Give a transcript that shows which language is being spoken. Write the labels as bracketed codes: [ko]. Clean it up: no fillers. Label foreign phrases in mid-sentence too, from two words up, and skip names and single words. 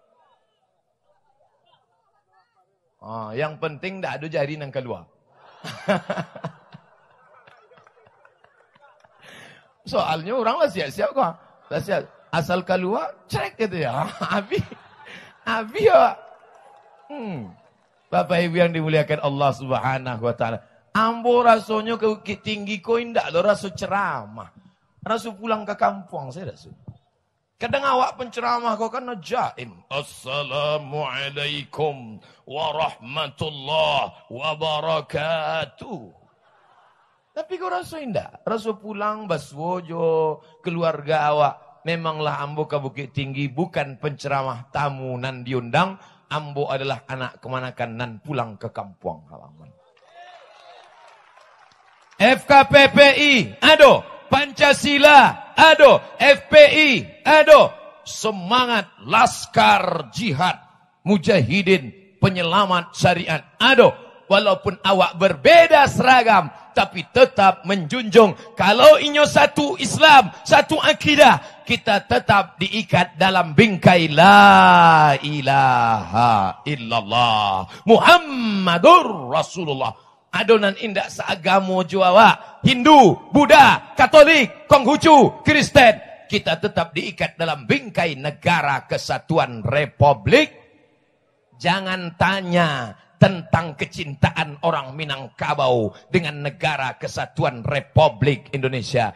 [id] Yang penting tak ada jari nang keluar. [min] Soalnya orang lah siap-siap kok. [id] Siap. Asal keluar, cek gitu ya. Abi ya. Bapak Ibu yang dimuliakan Allah [ar] سبحانه وتعالى. [min] Ambo rasanya ke Bukit Tinggi kau indak lo rasa ceramah. Rasa pulang ke kampung saya rasa. Kadang awak penceramah kau kan jaim. [ar] السلام عليكم ورحمة الله وبركاته. [min] Tapi kau rasa indak. Rasa pulang baswojo keluarga awak. Memanglah ambo ke Bukit Tinggi bukan penceramah tamu nan diundang. Ambo adalah anak kemanakan nan pulang ke kampung halaman. FKPPI, ado. Pancasila, ado. FPI, ado. Semangat Laskar Jihad, Mujahidin, Penyelamat Syariat, ado. [id] Walaupun awak berbeda seragam, tapi tetap menjunjung. Kalau inyo satu Islam, satu akidah, kita tetap diikat dalam bingkai [ar] لا إله إلا الله محمد رسول الله. [min] Adonan indak seagamo Jawa, Hindu, Buddha, Katolik, Konghucu, Kristen. [id] Kita tetap diikat dalam bingkai negara kesatuan Republik. Jangan tanya tentang kecintaan orang Minangkabau dengan negara kesatuan Republik Indonesia.